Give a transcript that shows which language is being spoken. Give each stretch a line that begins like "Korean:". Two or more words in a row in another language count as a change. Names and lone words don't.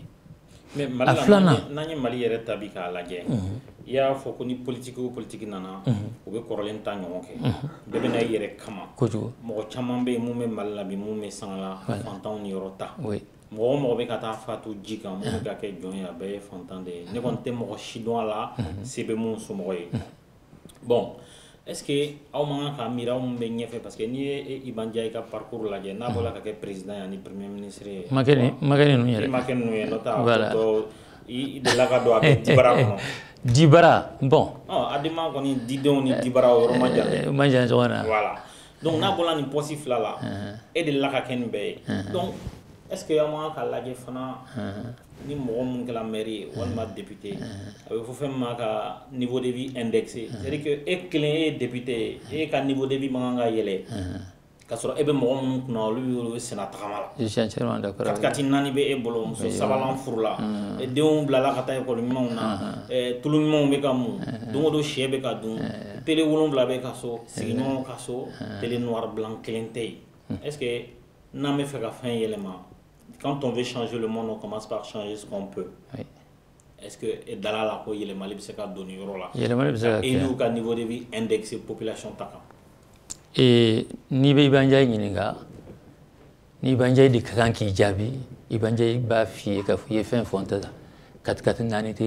Bambara: mais Mali la n'an ye Mali yɛrɛ ta bi k'a lajɛ i y'a fɔ ko ni politique o politique nana u bɛ kɔrɔlen ta ɲɔgɔn kɛ bɛɛ bɛ na i yɛrɛ kama kojugu mɔgɔ caman bɛ yen mun bɛ Mali la bi mun bɛ sangala fantanw ni yɔrɔ ta mɔgɔ o mɔgɔ bɛ ka taa fatu ji kan mun bɛ ka kɛ jɔn ye a bɛɛ ye fantan de ye ne kɔni tɛ mɔgɔ si dɔn a la se bɛ mun somɔgɔ ye
French: bon est-ce que
Bambara: aw man kan ka miiri aw mun bɛ ɲɛfɛ
French: parce que
Bambara: n'i ye Iba Ndiaye ka parcours lajɛ n'a bɔra ka kɛ président ye ani
French: premier ministre
Bambara: ye ma kɛ ninnu yɛrɛ i ma kɛ ninnu ye n'o tɛ a tɔ i delila ka don a bɛ dibara kɔnɔ dibara bon adama kɔni didenw ni dibara o yɔrɔ ma jan dɛ ma jan ɲɔgɔn na
French: voilà donc
Bambara: n'a bɔra nin poste fila la e delila ka kɛ nin bɛɛ ye
French: donc est-ce que
Bambara: aw man kan ka lajɛ fana ni mɔgɔ mun kɛra maire ye walima député a bɛ fɔ fɛn min ma ka
French: niveau de vie indexé c'est-à-dire que
Bambara: e kelen e ye député ye e ka
French: niveau de vie
Bambara: man kan ka yɛlɛ k'a sɔrɔ e bɛ mɔgɔ minnu kunna olu bɛ senna tagama la
French: je suis entièrement d'accord
Bambara: kati naani bɛ e bolo muso sabanan furula denw bilala ka taa ekɔli ɲumanw na tulu ɲumanw bɛ ka mun don o don sɛ bɛ ka dun télé 7 bɛ ka so sigiɲɔgɔnw ka so télé
French: noir blanc
Bambara: kelen tɛ yen
French: est-ce que
Bambara: n'an bɛ fɛ ka fɛn yɛlɛma
French: quand on veut changer le monde on commence par changer ce qu'on peut est-ce que
Bambara: dala la ko yɛlɛmali bɛ se ka don nin yɔrɔ la yɛlɛmali bɛ se ka kɛ e n'u ka
French: niveau de vie indexé population
Bambara: ta kan n'i bɛ Iba Ndiaye ɲininka ni Iba Ndiaye de ka kan k'i jaabi Iba Ndiaye b'a f'i ye k'a fɔ i ye fɛn fɔ n tɛ kati naani tɛ